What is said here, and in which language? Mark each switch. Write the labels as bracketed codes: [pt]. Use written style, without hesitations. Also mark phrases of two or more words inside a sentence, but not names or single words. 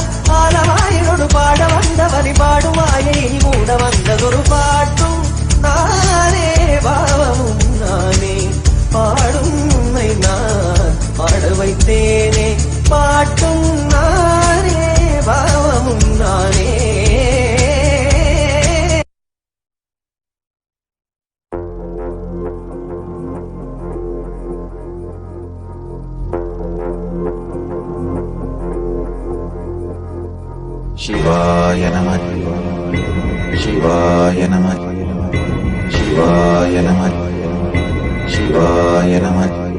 [ta] ஆலவாயினோடு பாட வந்தவனை பாடுவாயை மூட வந்ததொரு பாட்டும் நானே, பாவமும் நானே, பாடும் உன்னை நான் பாட வைத்தேனே, பாட்டும் நானே, பாவமும் நானே. [sa] शिवाय नमः शिवाय नमः शिवाय नमः शिवाय नमः